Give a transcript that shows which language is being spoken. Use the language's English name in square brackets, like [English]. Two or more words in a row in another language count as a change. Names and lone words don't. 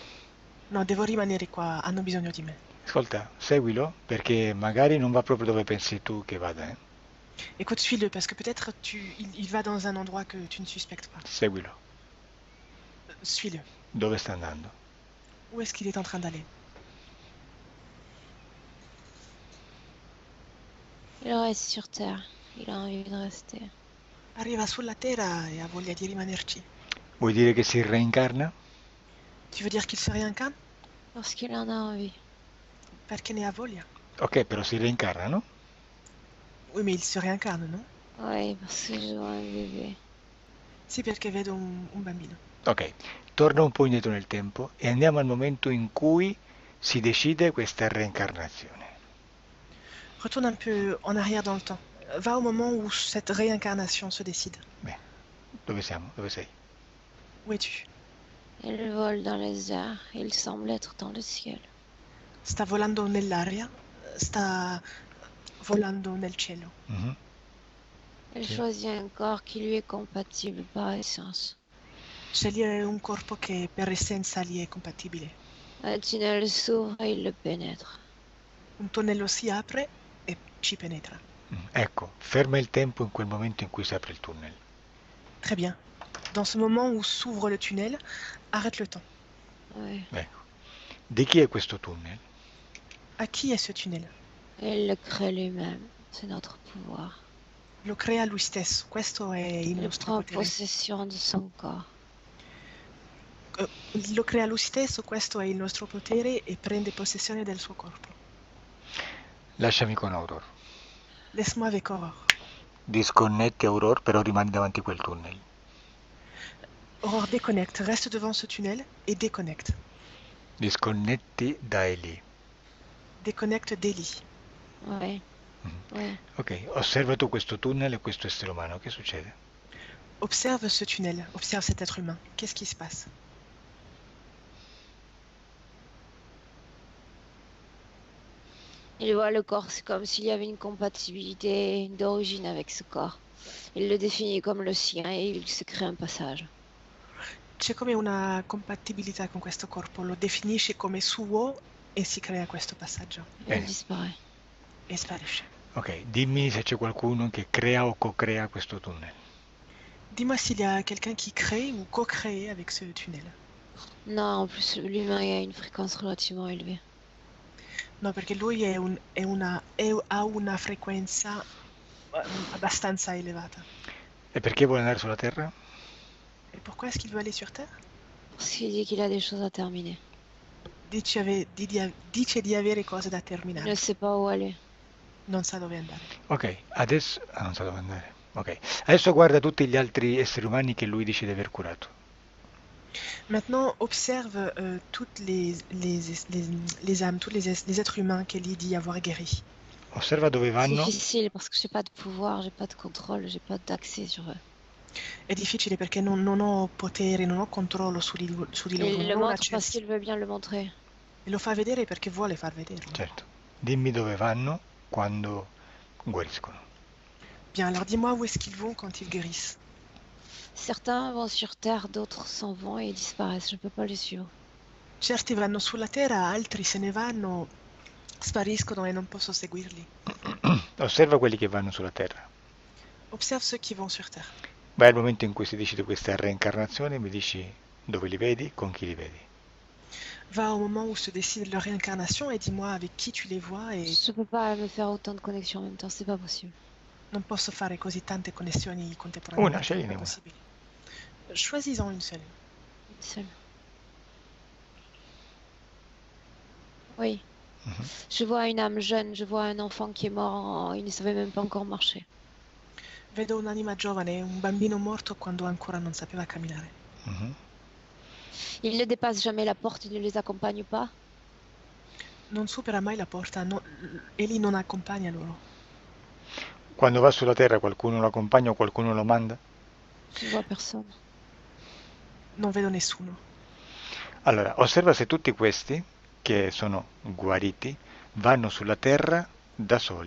[Italian] No, devo rimanere qua, hanno bisogno di me. Ascolta, seguilo perché magari non va proprio dove pensi tu che vada. [French] Écoute, suis-le, parce que peut-être il va dans un endroit que tu ne suspectes pas. [Italian] Seguilo. [French] Suis-le. [Italian] Dove sta andando? [French] Où est-ce qu'il est en train d'aller? Il reste sur Terre. Il a envie de rester. [Italian] Arriva sulla Terra e ha voglia di rimanerci. Vuoi dire che si reincarna? [French] Tu veux dire qu'il se réincarne? Parce qu'il en a envie. [Italian] Perché ne ha voglia. Ok, però si reincarna, no? [French] Oui, mais il se réincarne, non? Oui, parce que je vois un bébé. [Italian] Sì, perché vedo un bambino. Ok, torna un po' indietro nel tempo e andiamo al momento in cui si decide questa reincarnazione. [French] Retourne un peu en arrière dans le temps. Va au moment où cette réincarnation se décide. [Italian] Bene, dove siamo? Dove sei? [French] Où es-tu? Il vole dans les airs. Il semble être dans le ciel. [Italian] Sta volando nell'aria, sta volando nel cielo. Mhm. [French] Il [Italian] Sì. [French] choisit un corps qui lui est compatible par essence. [Italian] Sceglie un corpo che per essenza gli è compatibile. [French] Un tunnel s'ouvre et il le pénètre. [Italian] Un tonnello si apre e ci penetra. Ecco, ferma il tempo in quel momento in cui si apre il tunnel. [French] Très bien. Dans ce moment où s'ouvre le tunnel, arrête le temps. Oui. [Italian] Ecco. Di chi è questo tunnel? [French] À qui est ce tunnel? Il le crée lui-même. C'est notre pouvoir. [Italian] Lo crea lui stesso. Questo è il [French] Il [Italian] nostro [French] prend [Italian] potere. [French] possession de son corps. [Italian] Lo crea lui stesso, questo è il nostro potere e prende possessione del suo corpo. Lasciami con Aurora. [French] Laisse-moi avec Aurore. [Italian] Disconnetti Aurora, però rimani davanti a quel tunnel. [French] Aurore déconnecte, reste devant ce tunnel et déconnecte. [Italian] Disconnetti da Eli. [French] Déconnecte d'Eli. Oui. Oui. [Italian] Ok, osserva tu questo tunnel e questo essere umano, che succede? [French] Observe ce tunnel, observe cet être humain. Qu'est-ce qui se passe? Il voit le corps, c'est comme s'il y avait une compatibilité d'origine avec ce corps. Il le définit comme le sien et il se crée un passage. [Italian] C'è come una compatibilità con questo corpo, lo definisce come suo e si crea questo passaggio [French] Il disparaît. [Italian] e sparisce. Ok, dimmi se c'è qualcuno che crea o co-crea questo tunnel. [French] Dis-moi s'il y a quelqu'un qui crée ou co-crée avec ce tunnel. Non, en plus, l'humain a une fréquence relativement élevée. [Italian] No, perché lui ha una frequenza abbastanza elevata. E perché vuole andare sulla Terra? [French] Et pourquoi est-ce qu'il veut aller sur Terre? Parce qu'il dit qu'il a des choses à terminer. [Italian] Dice di avere cose da [French] Il [Italian] terminare. [French] ne sait pas où aller. [Italian] Non sa dove andare. Ok, adesso... non so dove andare. Ok, adesso guarda tutti gli altri esseri umani che lui dice di aver curato. [French] Maintenant, observe toutes les âmes, tous les êtres humains qu'Elie dit avoir guéris. [Italian] Osserva dove [French] C'est [Italian] vanno [French] difficile parce que j'ai pas de pouvoir, j'ai pas de contrôle, j'ai pas d'accès sur eux. [Italian] È difficile perché non ho potere, non ho controllo su di loro, [French] Il le [Italian] non ho [French] montre parce [Italian] accesso. [French] qu'il veut bien le montrer. [Italian] E lo fa vedere perché vuole far vederlo. Certo. Dimmi dove vanno quando guariscono. [French] Bien, alors dis-moi où est-ce qu'ils vont quand ils guérissent. Certains vont sur Terre, d'autres s'en vont et disparaissent. Je peux pas les suivre. [Italian] Certi vanno sulla terra, altri se ne vanno, spariscono e non posso seguirli. Osserva quelli che vanno sulla Terra. [French] Observe ceux qui vont sur terre. [Italian] Vai al momento in cui si decide questa reincarnazione, mi dici dove li vedi, con chi li vedi. [French] Va au moment où se décide leur réincarnation et dis-moi avec qui tu les vois et Je peux pas me faire autant de connexions en même temps, c'est pas possible. [Italian] non posso fare così tante connessioni Una, contemporaneamente. scegliene È una. possibile. [French] Choisis-en une seule. Seule. Oui. Mhm. Je vois une âme jeune, je vois un enfant qui est mort, il ne savait même pas encore marcher. [Italian] Vedo un'anima giovane, un bambino morto quando ancora non sapeva camminare. Mhm. [French] Il ne dépasse jamais la porte, il ne les accompagne pas. [Italian] Non supera mai la porta, egli non accompagna loro. Quando va sulla terra qualcuno lo accompagna o qualcuno lo manda? [French] Je vois personne. [Italian] Non vedo nessuno. Allora, osserva se tutti questi, che sono guariti, vanno sulla terra da soli.